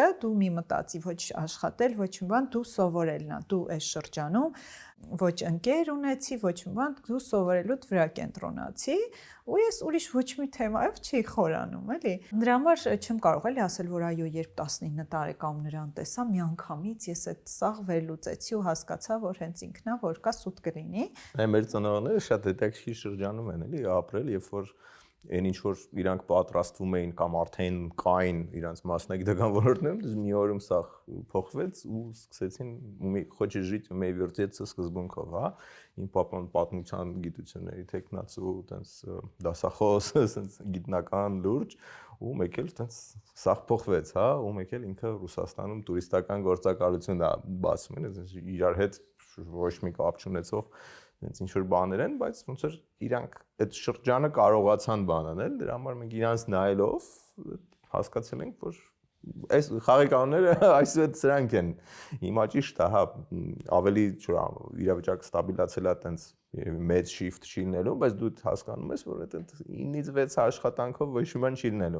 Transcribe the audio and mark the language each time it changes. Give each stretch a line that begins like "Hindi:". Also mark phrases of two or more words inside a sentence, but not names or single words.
Armenian: դու մի մտածի ոչ աշխատել, ոչ մի բան, դու սովորելն է, դու այս շրջանում ոչ ընկեր ունեցի, ոչ մի բան, դու սովորելուդ վրա կենտրոնացի, ու ես ուրիշ ոչ մի թեմայով չի խորանում, էլի։ Դրա համար չեմ կարող էլի ասել, որ այո, երբ 19 տարեկանում նրան տեսա, միանգամից ես այդ սաղ վերլուծեցի ու հասկացա, որ հենց ինքնա որ կա սուտ կլինի։ Մեր ծնողները շատ հետաքրքիր շրջանում են, էլի, ապրել, երբ որ այն ինչ որ իրանք պատրաստվում էին կամ արդեն կային իրանք մասնագիտական ոլորտներում, մի օրում սա փոխվեց ու սկսեցին
Russian: хочешь жить, умей вертеться
Armenian: սկզբունքով, հա։ Իմ պապան պատմության գիտությունների տեխնացու, տենց դասախոս, տենց գիտնական լուրջ, ու մեկ էլ տենց սա փոխվեց, հա, ու մեկ էլ ինքը Ռուսաստանում տուրիստական գործակալություն է բացում, տենց իրար հետ ոչ մի կապ չունեցող հենց ինչ որ բաներ են, բայց ոնց որ իրանք այդ շրջանը կարողացան բան անել, դրա համար մենք իրանց նայելով հասկացել ենք, որ այս խաղի այսուհետ սրանք են։ Հիմա ճիշտ է, հա, ավելի իրավիճակը ստաբիլացել է, տենց մեծ shift չի լինելու, բայց դու հասկանում ես, որ այդ 9-ից 6 աշխատանքով ոչ մի բան չի լինելու։